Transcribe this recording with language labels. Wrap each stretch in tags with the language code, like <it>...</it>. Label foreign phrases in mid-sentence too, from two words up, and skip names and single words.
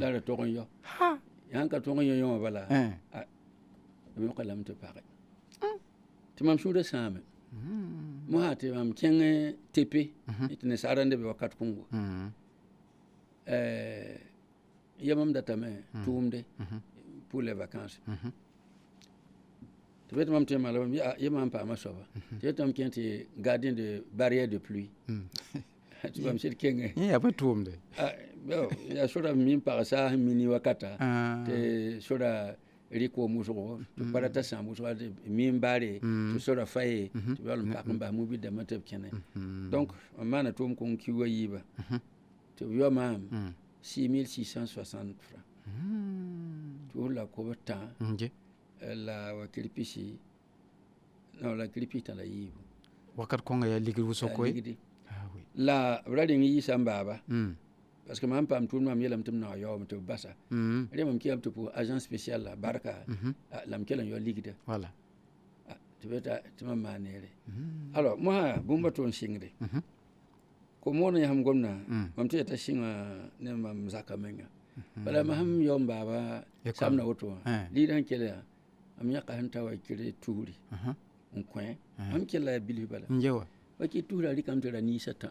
<mos>la ra tog n yao yãn ka tog n yao yõ bala b yõka lame tɩ page tɩ mam sũurã sãame mosã tɩ mam kẽng tepe tɩ nensaara n de be wakat kũngo yamam datame tʋʋmde</mos> <fr>pour les vacances</fr> <mos>tɩ bet mam tɩ mala yema n paama soaba tɩ yetame kẽ tɩ</mos> <fr>gardien de barrière de pluie</fr> <mos>tɩ bãmb sɩd kẽngẽ yaa pa tʋʋmde yaa sora min pagsa sẽn mini wakata tɩ sora rɩk wa musgo tɩ pa rata sã musga min baare tɩ sora fa ye tɩ b yaool n pak n bas mu-bɩ dãmbã tɩ b kẽne donc mam maana tʋʋm kong kiu a yiiba tɩ b yao maam 6660 francs tɩ la kob tã la wa kirpisi no la kirpi t'a la yiibu wakat kõnga yaa ligd wʋsg koe la b ra reng yiisã n baaba</mos> <fr>parce que</fr> <mos>mam paam tʋʋm mam yeelame tɩ m nao yaoome tɩ b basa rẽ mam kɩame tɩ</mos> <fr>pour agent spécial</fr> <mos>la barka la m kell n yao ligda tɩ beta tɩ mam maan neere alors mosã bũmba tʋʋm sɩngde ko-moon n yãsem gomna mam tɩ yeta sɩngã ne mam zaka menga bala masẽm yao n baaba samna woto wã liidã n kell yaa mam yãka sẽn ta wa kɩr tuusri n kõ mam kell la bilf bala wa kɩ tuusra rɩkame tɩ ra niisã tã</mos>